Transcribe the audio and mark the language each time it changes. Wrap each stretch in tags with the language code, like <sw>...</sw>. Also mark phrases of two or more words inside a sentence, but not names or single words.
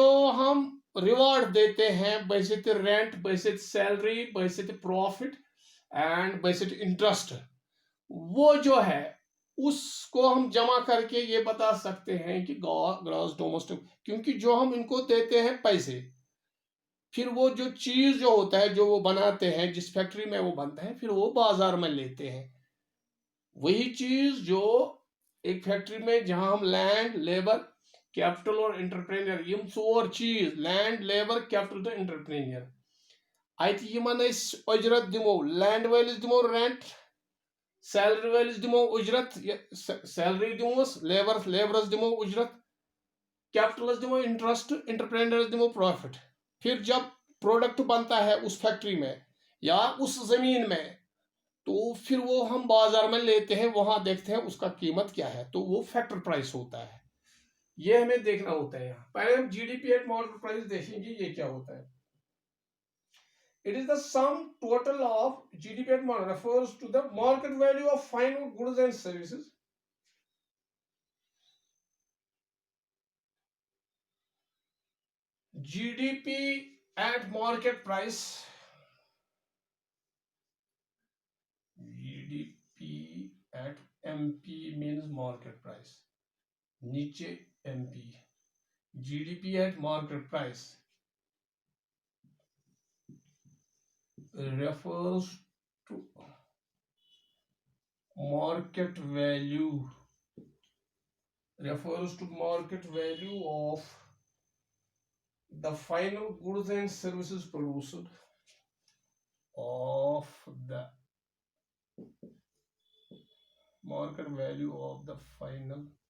<hi>हम रिवार्ड देते हैं बशर्ते रेंट, बशर्ते सैलरी, बशर्ते</hi> <en>profit and</en> <hi>बशर्ते इंटरेस्ट, वो जो है उसको हम जमा करके ये बता सकते हैं कि</hi> <en>gross domestic,</en> <hi>क्योंकि जो हम इनको देते हैं पैसे, फिर वो जो चीज जो होता है जो वो बनाते हैं, जिस फैक्ट्री में वो बनता है, फिर वो बाजार में लेते हैं. वही चीज जो एक फैक्ट्री में जहां हम</hi> <en>land labour capital</en> <hi>और एंटरप्रेन्योर,</hi> <ks>यम चोर चीज</ks> <en>land labour capital</en> <hi>तो एंटरप्रेन्योर,</hi> <ks>अत यमन उजरत दिमो, लैंड वालिस दिमो रेंट, सैलरी वालिस दिमो उजरत, सैलरी दिमोस, लेबरस दिमो उजरत, कैपिटलस दिमो इंटरेस्ट, एंटरप्रेन्योर्स दिमो प्रॉफिट.</ks> <hi>फिर जब प्रोडक्ट बनता है उस फैक्ट्री में या उस जमीन में, तो फिर वो हम बाजार में लेते हैं, वहां देखते हैं उसका कीमत क्या है, तो वो</hi> <en>factor price</en> <hi>होता है. ये हमें देखना होता है. यहाँ पहले हम</hi> <en>GDP at market price</en> <hi>देखेंगे ये क्या होता है.</hi> <en>It is the sum total of GDP at market refers to the market value of final goods and services. GDP at market price, GDP at MP means market price, नीचे MP, GDP at market price refers to market value, refers to market value of the final goods and services produced, of the market market value of the final.</en>